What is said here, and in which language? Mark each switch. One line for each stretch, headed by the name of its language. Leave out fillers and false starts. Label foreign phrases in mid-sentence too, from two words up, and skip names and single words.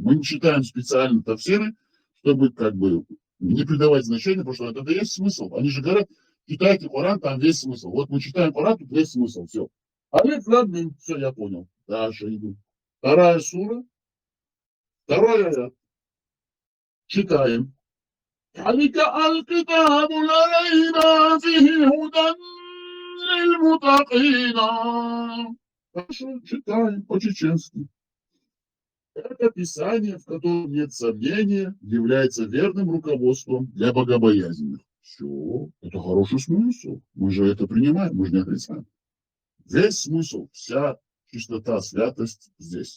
Russian: Мы не читаем специально тафсиры, чтобы как бы не придавать значения, потому что это есть смысл. Они же говорят, читайте Коран, там весь смысл. Вот мы читаем Коран, тут весь смысл. Все.
Arabic: ألف لام ميم.
Russian: Все, я понял. Дальше иду. 2 сура, 2 аят. Читаем.
Arabic: ذلك الكتاب لا ريب فيه هدى للمتقين.
Russian: Хорошо, читаем по-чеченски. Это писание, в котором нет сомнения, является верным руководством для богобоязненных. Все, это хороший смысл. Мы же это принимаем, мы же не отрицаем. Весь смысл, вся чистота, святость здесь.